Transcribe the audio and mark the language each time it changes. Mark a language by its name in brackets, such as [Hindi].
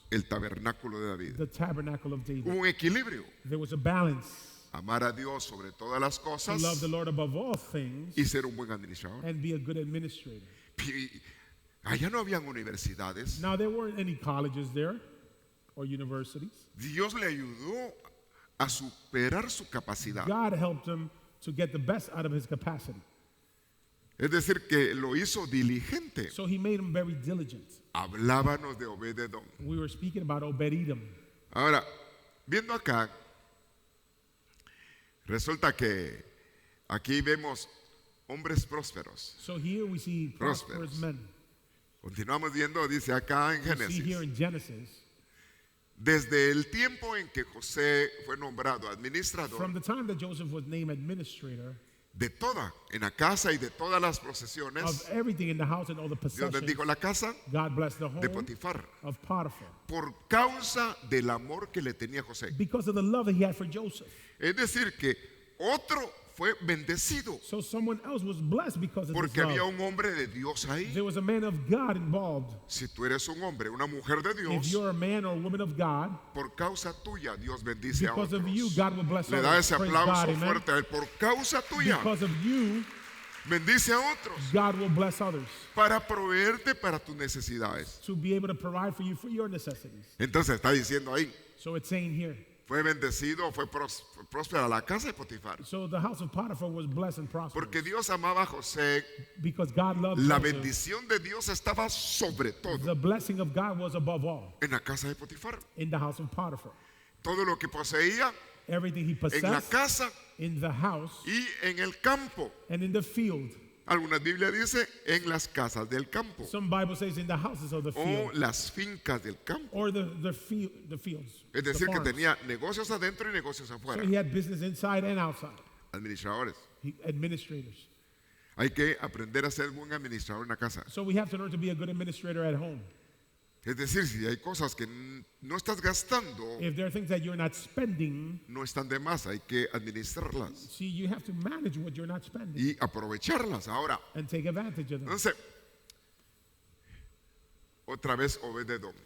[Spanish] el tabernáculo de David. [English] the tabernacle of David. [Spanish] Hubo un equilibrio, [English] There was a balance [Spanish] amar a Dios sobre todas las [English] to [Spanish] cosas [English] love the Lord above all things [Spanish] y ser un buen administrador. [English] and be a good administrator. [Spanish] Y allá no habían universidades. [English] Now, there weren't any colleges there or universities. [Spanish] Dios le ayudó a superar su capacidad. [English] God helped him to get the best out of his capacity. [Spanish] Es decir, que lo hizo diligente. [English] So he made him very diligent. [Spanish] Hablábamos de Obededom. [English] We were speaking about Obed-Edom. [Spanish] Ahora, viendo acá, resulta que aquí vemos hombres prósperos. [English] So here we see prosperous Prosperous. men. [Spanish] Continuamos viendo, dice acá en [English] We see here [Spanish] Génesis. [English] in Genesis, [Spanish] Desde el tiempo en que José fue nombrado administrador [English] from the time that Joseph was named administrator [Spanish] de toda, en la casa y de todas las [English] of [Spanish] posesiones, [English] everything in the house and all the [Spanish] Dios [English] possessions, [Spanish] bendijo la casa [English] God blessed the [Spanish] de [English] home [Spanish] Potifar [English] of Potiphar [Spanish] por causa del amor que le tenía José. [English] because of the love that he had for Joseph. [Spanish] Es decir, que otro fue bendecido [English] So someone else was blessed because of [Spanish] porque [English] this [Spanish] había [English] love. [Spanish] un hombre de Dios ahí. [English] There was a man of God involved. [Spanish] Si tú eres un hombre, una mujer de [English] If [Spanish] Dios, [English] you're a man or a woman of God, [Spanish] por causa tuya Dios bendice a [English] because of [Spanish] otros. [English] you, God will bless [Spanish] Le da [English] others. [Spanish] ese [English] Praise God, [Spanish] aplauso [English] amen. [Spanish] fuerte a él. Por causa tuya [English] Because of you, [Spanish] bendice a otros [English] God will bless others [Spanish] para proveerte para tus necesidades. [English] to be able to provide for you for your necessities. [Spanish] Entonces está diciendo ahí, [English] So it's saying here, [Spanish] Fue bendecido, fue próspera la casa de Potifar. [English] So the house of Potiphar was blessed and prosperous. [Spanish] Porque Dios amaba a José. [English] Because God loved [Spanish] La [English] Joseph. [Spanish] bendición de Dios estaba sobre todo [English] The blessing of God was above all [Spanish] en la casa de Potifar. [English] in the house of Potiphar. [Spanish] Todo lo que poseía [English] Everything he [Spanish] en la [English] possessed [Spanish] casa [English] in the house [Spanish] y en el campo. [English] and in the field. [Spanish] Algunas Biblias dice en las casas del campo [English] Some Bible says in the houses of the [Spanish] o [English] field [Spanish] las fincas del campo. [English] or the fields. [Spanish] Es [English] the [Spanish] decir, que [English] farms. [Spanish] tenía negocios adentro y negocios [English] So [Spanish] afuera. [English] he had business inside and outside. [Spanish] Administradores. [English] Administrators. [Spanish] Hay que aprender a ser buen administrador en la casa. [English] So we have to learn to be a good administrator at home. [Spanish] Es decir, si hay cosas que no estás gastando, [English] If there are things that you're not spending, [Spanish] no están de más, hay que administrarlas [English] see, you have to manage what you're not spending [Spanish] y aprovecharlas. Ahora, [English] and take advantage of them. [Spanish] entonces, otra vez Obed-Edom,